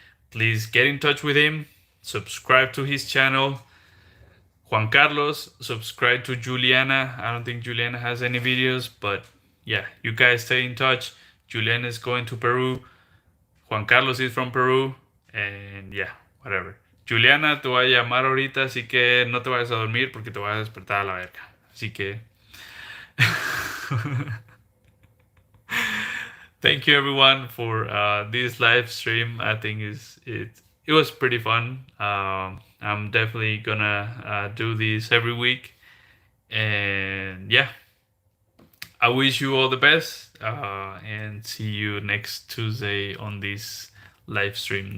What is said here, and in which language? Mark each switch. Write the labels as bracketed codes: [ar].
[en] Please get in touch with him. Subscribe to his channel. Juan Carlos, subscribe to Juliana. I don't think Juliana has any videos, but yeah, you guys stay in touch. Juliana is going to Peru. Juan Carlos is from Peru. And yeah, whatever. [es] Juliana, te voy a llamar ahorita, así que no te vayas a dormir porque te voy a despertar a la verga. Así que... [en] Thank you everyone for this live stream. I think it was pretty fun. I'm definitely gonna do this every week, and yeah, I wish you all the best, and see you next Tuesday on this live stream.